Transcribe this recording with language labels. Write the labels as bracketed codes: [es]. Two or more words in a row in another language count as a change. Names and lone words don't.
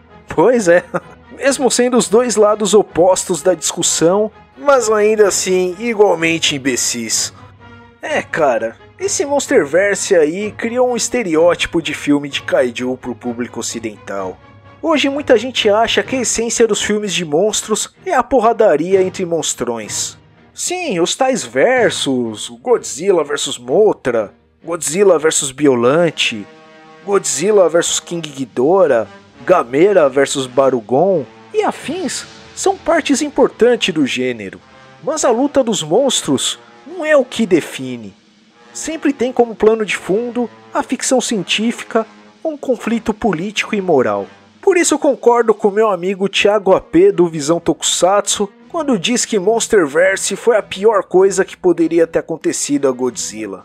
[pt] Pois é, mesmo sendo os dois lados opostos da discussão, mas ainda assim igualmente imbecis. Cara, esse Monsterverse aí criou um estereótipo de filme de kaiju pro público ocidental. Hoje muita gente acha que a essência dos filmes de monstros é a porradaria entre monstrões. Sim, os tais versus, Godzilla vs Mothra, Godzilla vs Biollante, Godzilla vs King Ghidorah, Gamera vs Barugon e afins são partes importantes do gênero. Mas a luta dos monstros não é o que define. Sempre tem como plano de fundo a ficção científica ou um conflito político e moral. Por isso eu concordo com meu amigo Thiago AP do Visão Tokusatsu quando diz que Monsterverse foi a pior coisa que poderia ter acontecido a Godzilla.